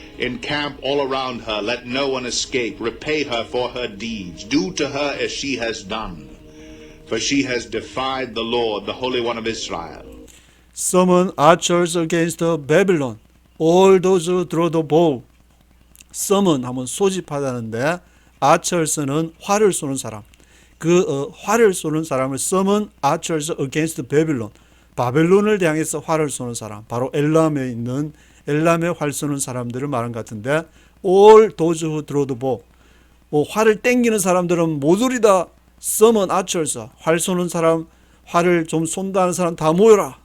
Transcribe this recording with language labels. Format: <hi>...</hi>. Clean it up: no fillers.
<en>Encamp all around her, let no one escape. Repay her for her deeds. Do to her as she has done. For she has defied the Lord, the Holy One of Israel. Summon archers against Babylon. All those who draw the bow.</en> <ko>summon 하면 소집하다는데 archers는 활을 쏘는 사람. 활을 쏘는 사람을</ko> <en>summon archers against Babylon.</en> <ko>바벨론을 향해서 활을 쏘는 사람. 바로 엘람에 있는 엘람에 활 쏘는 사람들을 말한 것 같은데</ko> <en>all those who draw the bow.</en> <ko>활을 땡기는 사람들은 모조리 다</ko> <en>summon archers.</en> <ko>활 쏘는 사람, 활을 좀 쏜다는 사람 다 모여라.</ko>